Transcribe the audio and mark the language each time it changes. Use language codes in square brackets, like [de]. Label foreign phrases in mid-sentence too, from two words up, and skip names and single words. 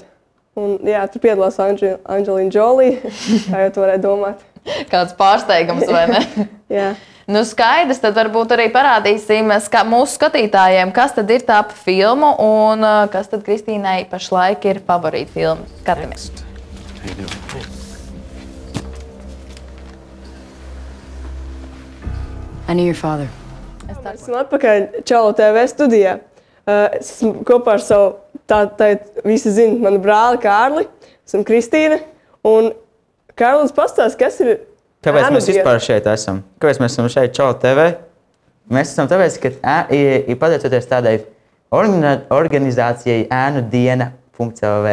[lv] Un, jā, tur piedalās Angelīna Jolie, kā jau tu varēji domāt. Kāds pārsteigums, vai ne? Jā. Nu, skaidrs, tad varbūt arī parādīsim mūsu skatītājiem, kas tad ir tā filmu un kas tad Kristīnai pašlaik ir favorīta filma. Skatāmies. [en] I knew your father. [lv] Esmu atpakaļ Čaula TV studijā. Es esmu kopā ar savu, visi zina, manu brāli Kārli, esmu Kristīna. Un Kārlis pastāsta, kas ir kāpēc mēs vispār šeit esam? Kāpēc mēs esam šeit Čaula TV? Mēs esam tāpēc, ka pateicoties tādai organizācijai ēnu diena.lv.